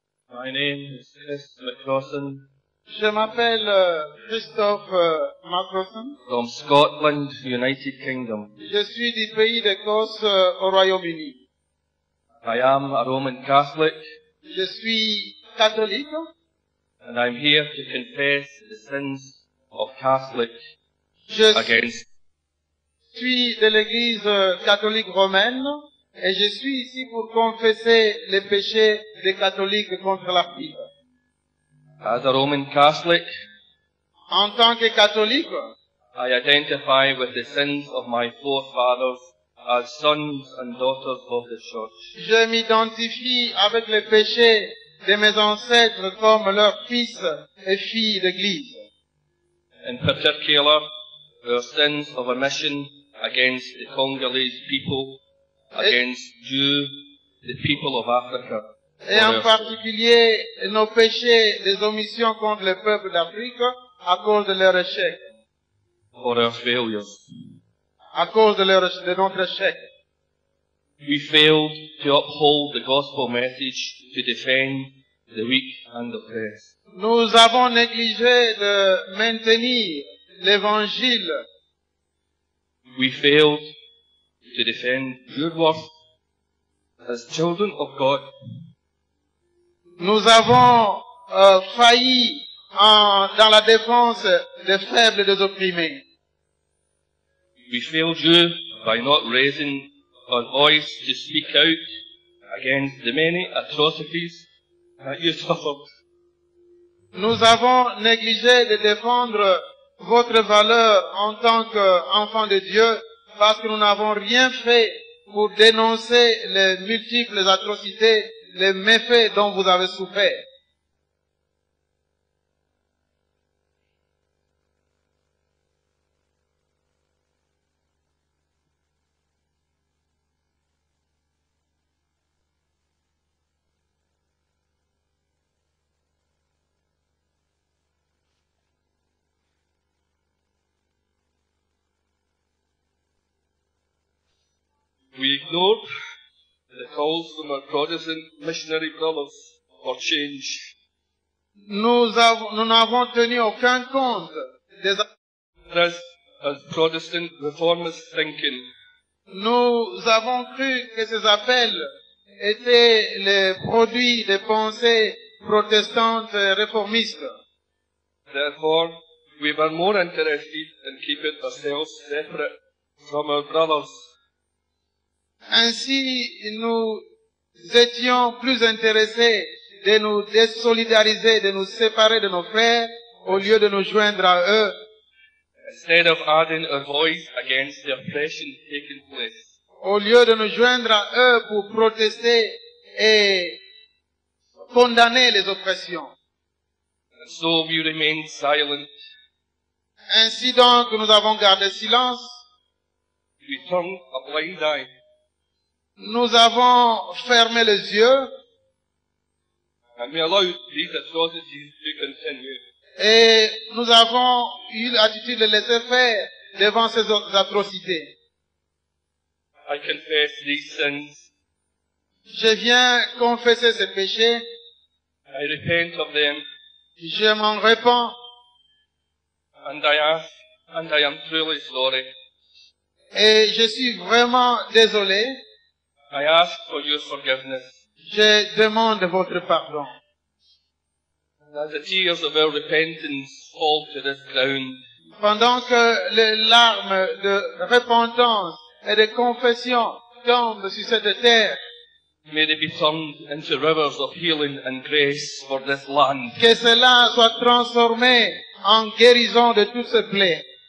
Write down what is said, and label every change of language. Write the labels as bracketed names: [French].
[English] My name is Chris McCrossan [French] Je m'appelle Christophe Macrosson. [English] from Scotland, United Kingdom. [French] Je suis du pays d'Écosse au Royaume-Uni. [English] I am a Roman Catholic, [French] Je suis catholique [English] and I'm here to confess the sins of Catholics [French] Je [English] against [French] suis de l'Église catholique romaine Et je suis ici pour confesser les péchés des catholiques contre l'Afrique. [English] As a Roman Catholic, [French] En tant que catholique, [English] I identify with the sins of my forefathers as sons and daughters of the Church. [French] je m'identifie avec les péchés de mes ancêtres comme leurs fils et filles d'Église. [English] In particular, our sins of omission against the Congolese people, against the people of Africa. [French] Et en particulier, nos péchés des omissions contre le peuple d'Afrique à cause de leur échec. [English] For our failures. [French] À cause de notre échec. [English] We failed to uphold the gospel message to defend the weak and oppressed. [French] Nous avons négligé de maintenir l'évangile. [English] We failed to defend your worth as children of God. [French] Nous avons failli dans la défense des faibles et des opprimés. [English] We failed you by not raising our voice to speak out against the many atrocities that you suffered. [French] Nous avons négligé de défendre votre valeur en tant qu'enfant de Dieu parce que nous n'avons rien fait pour dénoncer les multiples atrocités, les méfaits dont vous avez souffert. [English] We ignored the calls from our Protestant missionary brothers for change. [French] Nous n'avons tenu aucun compte des... [English] As Protestant reformist thinking. [French] Nous avons cru que ces appels étaient les produits des pensées protestantes réformistes. [English] Therefore, we were more interested in keeping ourselves separate from our brothers. [French] Ainsi, nous étions plus intéressés de nous désolidariser, de nous séparer de nos frères, au lieu de nous joindre à eux. [English] Instead of adding our voice against the oppression taking place. [French] Au lieu de nous joindre à eux pour protester et condamner les oppressions. [English] And so we remained silent. [French] Ainsi donc, nous avons gardé silence. [English] We turned a blind eye. [French] Nous avons fermé les yeux. [English] And we allowed these atrocities to continue. [French] Et nous avons eu l'attitude de laisser faire devant ces atrocités. [English] I confess these sins. [French] Je viens confesser ces péchés. [English] I repent of them. [French] Je m'en répands. [English] And I am truly sorry. [French] Et je suis vraiment désolé. [English] I ask for your forgiveness. [French] Je demande votre pardon. [English] And as the tears of our repentance fall to this ground, [French] Pendant que les larmes de repentance et de confession tombent sur cette terre, [English] may they be turned into rivers of healing and grace for this land. [French] que cela soit transformé en guérison de toutes ces plaies.